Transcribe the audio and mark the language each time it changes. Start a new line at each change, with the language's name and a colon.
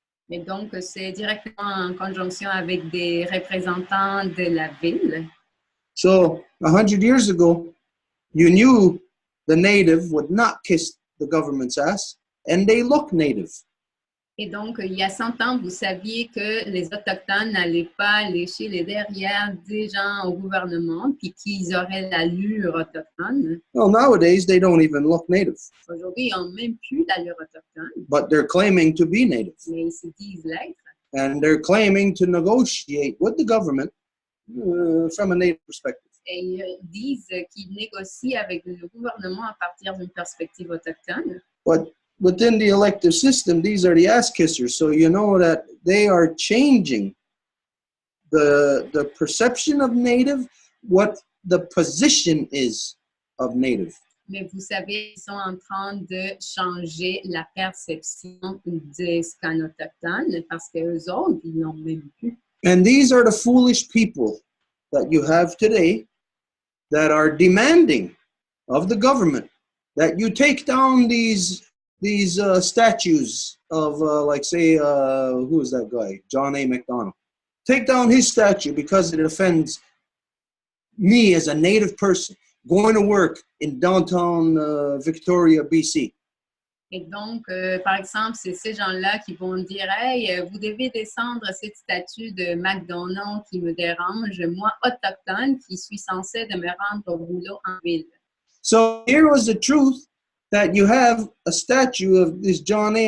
French: Et donc, c'est directement en conjonction avec des représentants de la ville.
English: So, 100 years ago, you knew the Native would not kiss the government's ass, and they look Native.
French: Et donc, il y a 100 ans, vous saviez que les Autochtones n'allaient pas lécher les derrière des gens au gouvernement, puis qu'ils auraient l'allure autochtone.
English: Well, nowadays, they don't even look Native.
French: Aujourd'hui, ils n'ont même plus d'allure autochtone.
English: But they're claiming to be Native.
French: Mais ils se disent l'être.
English: And they're claiming to negotiate with the government from a Native perspective.
French: Et ils disent qu'ils négocient avec le gouvernement à partir d'une perspective autochtone.
English: But within the elective system, these are the ass kissers. So you know that they are changing the perception of Native, what the position is of Native.
French: Mais vous savez, ils sont en train de changer la perception de ce qu'un autochtone, parce qu'eux autres, ils l'ont même plus.
English: And these are the foolish people that you have today that are demanding of the government that you take down these these statues of, like, say, who is that guy? John A. MacDonald. Take down his statue because it offends me as a native person going to work in downtown Victoria, BC.
French: Et donc, par exemple, c'est ces gens-là qui vont dire « Hey, vous devez descendre cette statue de McDonald's qui me dérange, moi, autochtone, qui suis censé de me rendre au boulot en ville. »
English: So here was the truth that you have a statue of this John A.